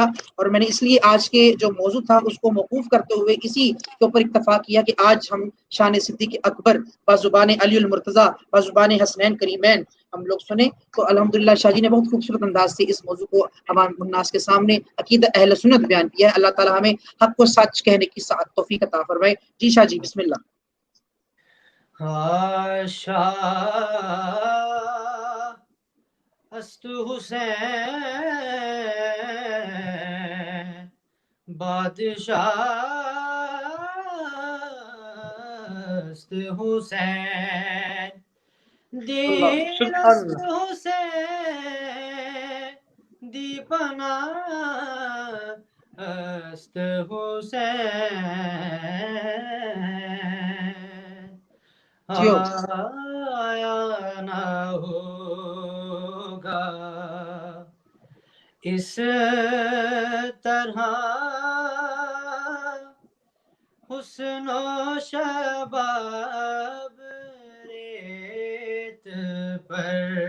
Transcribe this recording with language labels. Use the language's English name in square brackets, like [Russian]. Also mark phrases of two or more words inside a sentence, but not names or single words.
[Urdu] اور میں نے اس لیے آج کے جو موضوع تھا اس کو موقوف کرتے ہوئے اسی کے اوپر اتفاق کیا کہ آج ہم شان صدیق اکبر بزبان علی المرتضیٰ بزبان حسنین کریمین ہم لوگ سنیں. تو الحمدللہ شاہ جی نے بہت خوبصورت انداز سے اس موضوع کو عوام الناس کے سامنے عقیدہ اہل سنت بیان کیا ہے. اللہ تعالی ہمیں حق کو سچ کہنے کی سعادت توفیق عطا فرمائے. جی شاہ جی بسم اللہ. [Persian] است حسین بادشاہ است حسین دین است حسین دی پناہ است [Urdu] حسین آیا نہ ہوگا اس طرح حسن و شباب ریت پر